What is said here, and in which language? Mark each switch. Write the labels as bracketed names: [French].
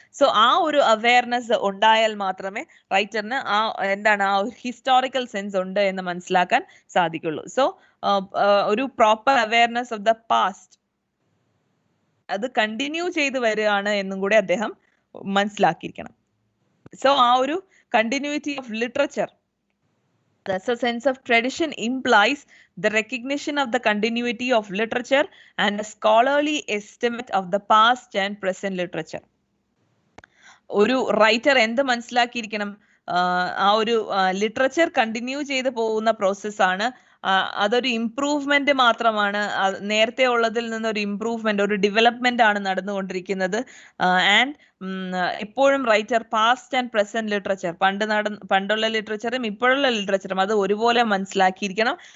[Malayalam] So ആ ഒരു awareness ഉണ്ടായാൽ മാത്രമേ റൈറ്ററിന് ആ ഒരു ഹിസ്റ്റോറിക്കൽ സെൻസ് ഉണ്ട് എന്ന് മനസ്സിലാക്കാൻ സാധിക്കുള്ളൂ. സോ ഒരു proper awareness of the past അത് കണ്ടിന്യൂ ചെയ്ത് വരികയാണ് എന്നും കൂടെ അദ്ദേഹം മനസ്സിലാക്കിയിരിക്കണം. സോ ആ ഒരു [English] continuity of literature, thus a sense of tradition implies the recognition of the continuity of literature and a scholarly estimate of the past and present literature. [Malayalam] ഒരു റൈറ്റർ എന്ത് മനസ്സിലാക്കിയിരിക്കണം, ആ ഒരു ലിറ്ററേച്ചർ കണ്ടിന്യൂ ചെയ്ത് പോകുന്ന പ്രോസസ്സാണ്. അതൊരു ഇംപ്രൂവ്മെന്റ് മാത്രമാണ്. നേരത്തെ ഉള്ളതിൽ നിന്നൊരു ഇംപ്രൂവ്മെന്റ്, ഒരു ഡെവലപ്മെന്റ് ആണ് നടന്നുകൊണ്ടിരിക്കുന്നത്. ആൻഡ് എപ്പോഴും writer past and present literature, പണ്ടുള്ള ലിറ്ററേച്ചറും ഇപ്പോഴുള്ള ലിറ്ററേച്ചറും അത് ഒരുപോലെ മനസ്സിലാക്കിയിരിക്കണം.